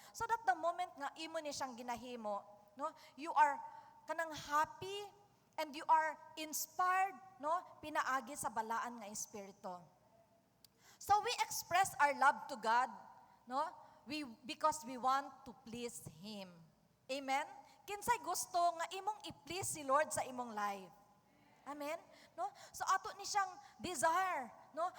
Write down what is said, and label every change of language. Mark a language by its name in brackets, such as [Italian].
[Cebuano] So that the moment nga imo ni siyang ginahimo, no? [English] You are kanang happy and you are inspired, no? [Cebuano] Pinaagi sa balaan nga espiritu. [English] So we express our love to God, [Cebuano] no? [English] Because we want to please Him. Amen? [Cebuano] Kinsay gusto nga imong i-please si Lord sa imong life. [English] Amen? No? [Cebuano] So ato ni siyang desire, no?